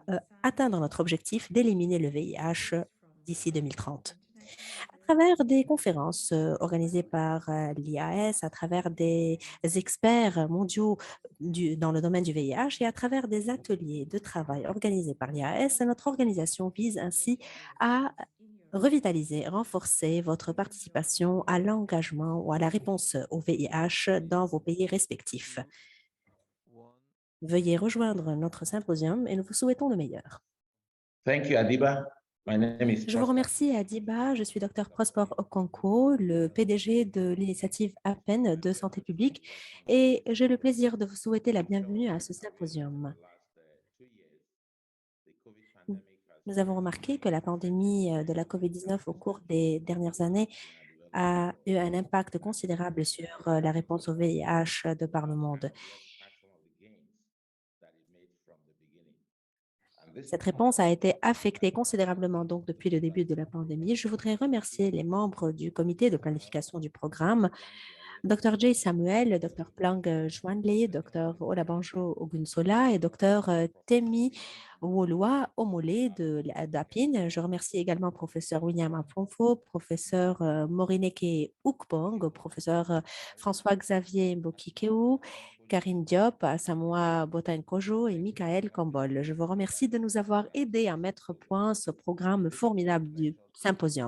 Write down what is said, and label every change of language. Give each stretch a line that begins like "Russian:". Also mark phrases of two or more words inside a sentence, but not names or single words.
French: atteindre notre objectif d'éliminer le VIH d'ici 2030 à travers des conférences organisées par l'IAS, à travers des experts mondiaux dans le domaine du VIH et à travers des ateliers de travail organisés par l'IAS, notre organisation vise ainsi à revitaliser, renforcer votre participation à l'engagement ou à la réponse au VIH dans vos pays respectifs. Veuillez rejoindre notre symposium et nous vous souhaitons le meilleur.
English: Thank you, Adiba. My name is
French: Je vous Prosper. remercie, Adiba. Je suis Dr Prosper Okonko, le PDG de l'initiative APEN de santé publique, et j'ai le plaisir de vous souhaiter la bienvenue à ce symposium. Nous avons remarqué que la pandémie de la COVID-19 au cours des dernières années a eu un impact considérable sur la réponse au VIH de par le monde. Cette réponse a été affectée considérablement donc depuis le début de la pandémie. Je voudrais remercier les membres du comité de planification du programme, Dr. Jay Samuel, Dr. Plang Juanle, Dr. Olabanjo Ogunsola et Dr. Temi Wolua Omole d'APIN. Je remercie également professeur William Afonfo, professeur Morineke Oukbong, professeur François-Xavier Mbokikeu, Karine Diop, Samoa Botankojo et Michael Kambol. Je vous remercie de nous avoir aidés à mettre au point ce programme formidable du symposium.